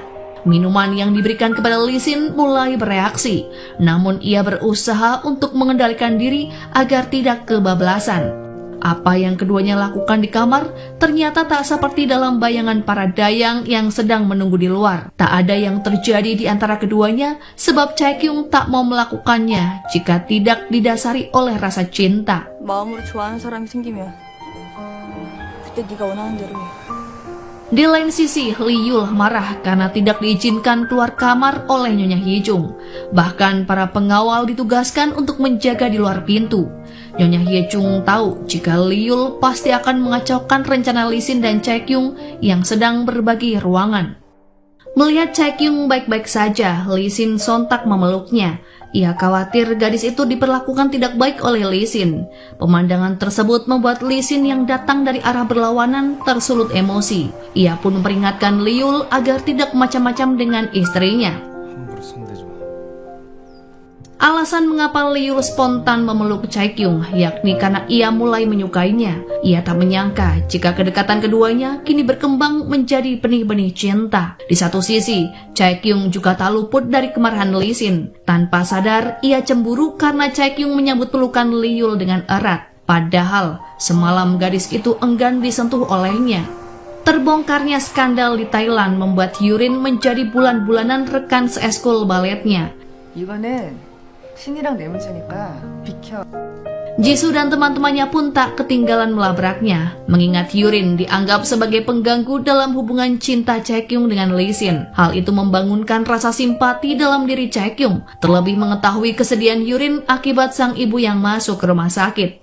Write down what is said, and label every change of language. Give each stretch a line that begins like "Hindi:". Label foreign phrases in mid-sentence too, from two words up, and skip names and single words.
Indonesian: Minuman yang diberikan kepada Lee Sin mulai bereaksi, namun ia berusaha untuk mengendalikan diri agar tidak kebablasan. Apa yang keduanya lakukan di kamar ternyata tak seperti dalam bayangan para dayang yang sedang menunggu di luar. Tak ada yang terjadi di antara keduanya sebab Chaekyung tak mau melakukannya jika tidak didasari oleh rasa cinta.
Korean: 마음으로 좋아하는 사람이 생기면 그때 네가 원하는 대로 해.
Indonesian: Di lain sisi, Liyul marah karena tidak diizinkan keluar kamar oleh Nyonya Hyejung. Bahkan para pengawal ditugaskan untuk menjaga di luar pintu. Nyonya Hyejung tahu jika Liyul pasti akan mengacaukan rencana Lee Sin dan Chaekyung yang sedang berbagi ruangan. Melihat Chaekyung baik-baik saja, Lee Sin sontak memeluknya. Ia khawatir gadis itu diperlakukan tidak baik oleh Lee Sin. Pemandangan tersebut membuat Lee Sin yang datang dari arah berlawanan tersulut emosi. Ia pun memperingatkan Liyul agar tidak macam-macam dengan istrinya.
Korean: 함부로 손대지 마.
Indonesian: Alasan mengapa Liyul spontan memeluk Chaekyung yakni karena ia mulai menyukainya. Ia tak menyangka jika kedekatan keduanya kini berkembang menjadi benih-benih cinta. Di satu sisi, Chaekyung juga tak luput dari kemarahan Lee Sin. Tanpa sadar, ia cemburu karena Chaekyung menyambut pelukan Liyul dengan erat. Padahal, semalam gadis itu enggan disentuh olehnya. Terbongkarnya skandal di Thailand membuat Yurin menjadi bulan-bulanan rekan seeskul baletnya.
Korean: 이거는 신이랑 내 문제니까 비켜.
Indonesian: Jisoo dan teman-temannya pun tak ketinggalan melabraknya, mengingat Yurin dianggap sebagai pengganggu dalam hubungan cinta Chaekyung dengan Lee Sin. Hal itu membangunkan rasa simpati dalam diri Chaekyung, terlebih mengetahui kesedihan Yurin akibat sang ibu yang masuk ke rumah sakit.